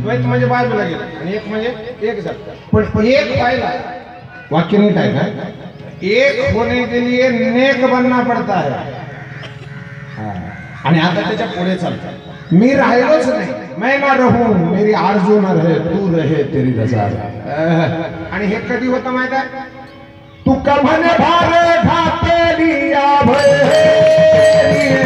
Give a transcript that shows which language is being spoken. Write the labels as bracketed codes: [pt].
[mr] द्वैत म्हणजे बाजूला गेला आणि एक म्हणजे एक जात. पण एक पाहिला वाक्य नीट आहे का, [hi] एक होने के लिए नेक बनना पड़ता है. [mr] आणि आता त्याच्या पुढे चालतात, मी राहिलोच नाही, [hi] मैं ना रहूं मेरी आरजू न रहे तू रहे तेरी रजा. [mr] आणि हे कधी होतं माहिती आहे, तू कभने भारे ढाके लिया भय